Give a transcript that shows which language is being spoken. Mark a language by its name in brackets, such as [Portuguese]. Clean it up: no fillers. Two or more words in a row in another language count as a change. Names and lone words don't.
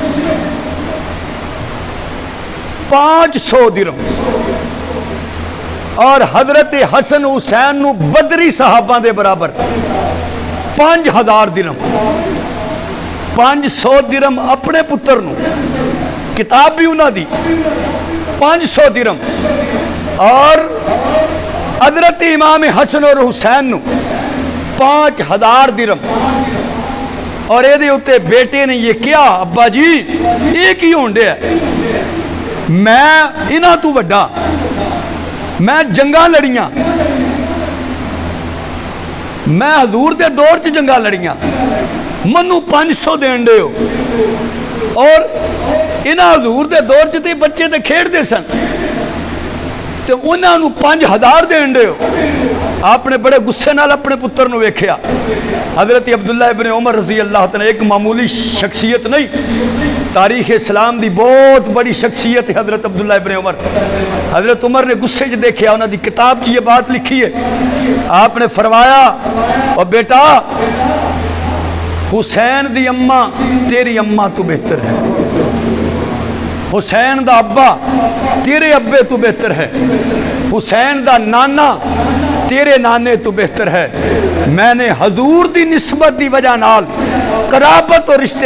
[Punjabi] 500 درہم اور حضرت حسن حسین نو بدری صحابہ دے برابر 5000 درہم، 500 درہم اپنے پتر نو، کتاب بھی انہاں دی 500 درہم، اور حضرت امام حسن اور حسین نو 5000 درہم۔ اور یہ بیٹے نے یہ کیا ابا جی یہ کی ہون ڈیا میں انہاں تو وڈا میں جنگاں لڑیاں میں حضور دے دور چ جنگاں لڑیاں منو 500 دین دے ہو اور انہاں حضور دے دور چ تے بچے تے کھیڑ دے سن تے انہاں نو 5000 دین دے ہو آپ نے بڑے غصے نال اپنے پتر نو ویکھیا حضرت عبداللہ ابن عمر رضی اللہ تعالیٰ ایک معمولی شخصیت نہیں تاریخ اسلام دی بہت بڑی شخصیت ہے حضرت عبداللہ ابن عمر حضرت عمر نے غصے چ دیکھیا انہاں دی کتاب چ یہ بات لکھی ہے آپ نے فرمایا اور بیٹا حسین دی اماں تیری اماں تو بہتر ہے حسین دا ابا تیرے ابے تو بہتر ہے حسین دا نانا تیرے نانے تو بہتر ہے میں نے حضور دی نسبت دی وجہ نال قرابت اور رشتہ